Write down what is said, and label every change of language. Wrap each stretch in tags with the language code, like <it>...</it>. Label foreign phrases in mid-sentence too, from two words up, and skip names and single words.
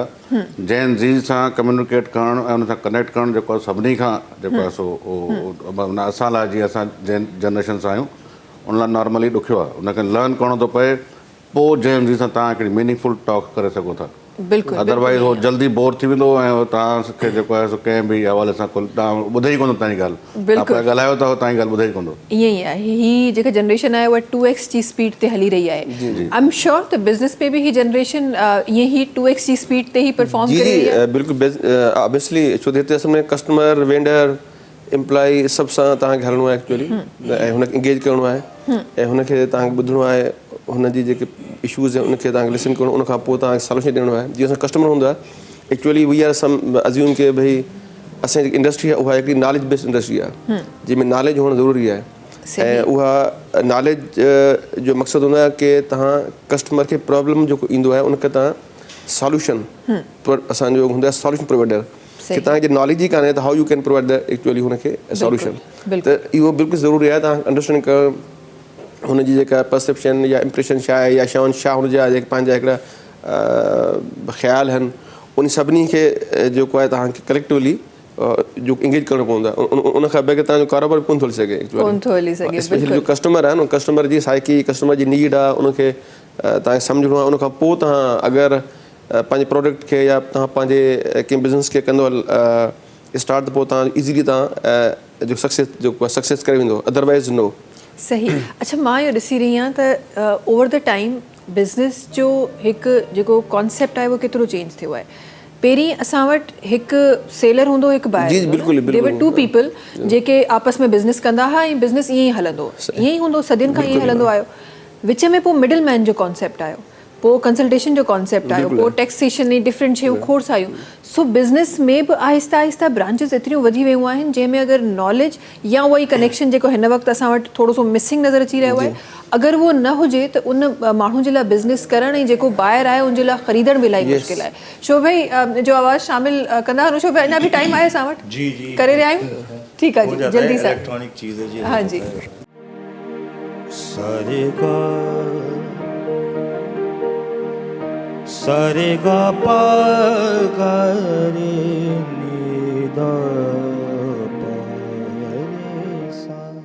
<sd>जंहिं ज़ी सां कम्युनिकेट करणु ऐं उन सां कनेक्ट करणु जेको आहे सभिनी खां जेको आहे सो असां लाइ जीअं असां जंहिं जनरेशन सां आहियूं उन लाइ नॉर्मली ॾुखियो आहे, उनखे लर्न करिणो थो पए, पोइ जंहिं ज़ी सां तव्हां हिकिड़ी</sd> <en>meaningful talk</en> <sd>करे सघो था। अदरवाइज़ उहो जल्दी बोर थी वेंदो ऐं तव्हांखे जेको आहे सो कंहिं बि हवाले सां तव्हां ॿुधे ई कोन्ह तव्हांजी ॻाल्हि, तव्हां ॻाल्हायो था तव्हांजी ॻाल्हि ॿुधे ई कोन्ह। ईअं ई आहे, हीअ जेका जनरेशन आहे उहा 2x जी स्पीड ते हली रही आहे।</sd> <en>I am sure</en> <sd>त बिज़नेस में बि हीअ जनरेशन ईअं ई 2x जी स्पीड ते ई परफॉर्म करे रही आहे। बिल्कुलु ऑब्वियसली, छो त हिते असल में कस्टमर, वेंडर, एम्प्लॉई सभ सां तव्हांखे हलणो आहे एक्चुअली ऐं हुनखे इंगेज करिणो आहे ऐं हुनखे तव्हांखे ॿुधणो आहे, हुनजी जेके इशूज़ आहिनि उनखे तव्हांखे लिसन करिणो, उनखां पोइ तव्हांखे सॉल्यूशन ॾियणो आहे। जीअं असां कस्टमर हूंदो आहे</sd> <en>actually we are some assume</en> <sd>के भई असांजी जेकी इंडस्ट्री आहे उहा हिकिड़ी</sd> <en>knowledge based industry</en> <sd>आहे जंहिंमें नॉलेज हुअणु ज़रूरी आहे ऐं उहा नॉलेज जो मक़सदु हूंदो आहे की तव्हां कस्टमर खे प्रॉब्लम जेको ईंदो आहे उनखे तव्हां सॉल्यूशन, असांजो हूंदो आहे</sd> <en>solution provider,</en> <sd>कि तव्हांजी नॉलेज ई कान्हे त</sd> <en>how you can provide the actually</en> <sd>हुनखे सॉल्यूशन। त इहो बिल्कुलु ज़रूरी आहे तव्हां अंडरस्टैंड करणु हुनजी जेका परसेप्शन या इम्प्रेशन छा आहे या छा हुनजा जेके पंहिंजा हिकिड़ा ख़्याल आहिनि उन सभिनी खे जेको आहे तव्हांखे कलेक्टिवली जो इंगेज करिणो पवंदो आहे, उनखां बग़ैर तव्हांजो कारोबार कोन थो हली सघे। स्पेशली जो कस्टमर आहे न, कस्टमर जी साइकी, कस्टमर जी नीड आहे, उनखे तव्हांखे सम्झणो आहे। उनखां पोइ तव्हां अगरि पंहिंजे प्रोडक्ट खे या तव्हां पंहिंजे कंहिं बिज़नेस खे कंदो स्टार्ट त पोइ तव्हां ईज़िली तव्हां जो सक्सेस करे वेंदो,</sd> <en>otherwise no.</en> <sd>सही। अच्छा, मां इहो ॾिसी रही आहियां त</sd> <en>over the time</en> <sd>बिज़नेस जो हिकु जेको कॉन्सेप्ट आहे उहो केतिरो चेंज थियो आहे। पहिरीं असां वटि हिकु सेलर हूंदो, हिकु बायर,</sd> <en>they were 2 people</en> <sd>जेके आपस में बिज़नेस कंदा हुआ ऐं बिज़नेस ईअं ई हलंदो, ईअं ई हूंदो, सदियुनि खां ईअं ई हलंदो आयो। विच में पोइ</sd> <en>middle man</en> <sd>जो कॉन्सेप्ट आयो, पोइ कंसल्टेशन जो कॉन्सेप्ट आयो, पोइ टैक्सेशन जी डिफरेंट शयूं खोड़ आयूं। सो बिज़नेस में बि आहिस्ता आहिस्ता ब्रांचिस एतिरियूं वधी वियूं आहिनि जंहिंमें अगरि नॉलेज या उहा ई कनेक्शन जेको हिन वक़्तु असां वटि थोरो सो मिसिंग नज़र अची रहियो आहे, अगरि उहो न हुजे त उन माण्हू जे लाइ बिज़नेस करणु ऐं जेको ॿाहिरि आहे उनजे लाइ ख़रीदण बि इलाही मुश्किल आहे। शो भाई जो आवाज़ शामिल कंदा आहियो, शो भाई अञा बि टाइम आहे असां वटि? जी करे रहिया आहियूं, ठीकु आहे जी, जल्दी सां।</sd> <ur>इलेक्ट्रॉनिक चीज़ है जी। हाँ जी। सारे गा पा गा रे नी दा पा रे सा,</ur>